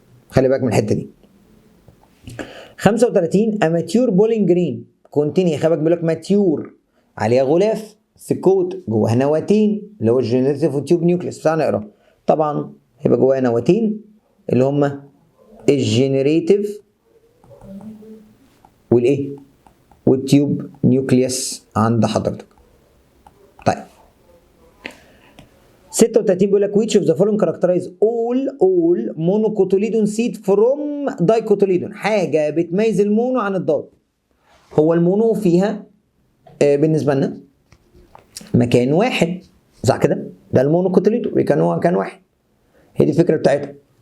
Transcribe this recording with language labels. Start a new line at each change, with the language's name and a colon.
Arabic: خلي بالك من الحته دي. 35 اماتيور بولينج جرين كونتيني، خلي بالك بيقول لك ماتيور، عليها غلاف سكوت، جواها نواتين اللي هو الجينيريتيف والتيوب نيوكليس. تعالى نقرا. طبعا هيبقى جواها نواتين اللي هم الجينيريتيف والايه؟ والتيوب نيوكليس عند حضرتك. طيب 36 بيقول لك
English: which of the following characterize all monocotyledon seed from dicotyledon،
Arabic: حاجه بتميز المونو عن الداي. هو المونو فيها بالنسبه لنا مكان واحد، صح كده؟ ده المونوكوتيليدون هو مكان واحد. هي دي الفكره بتاعتها.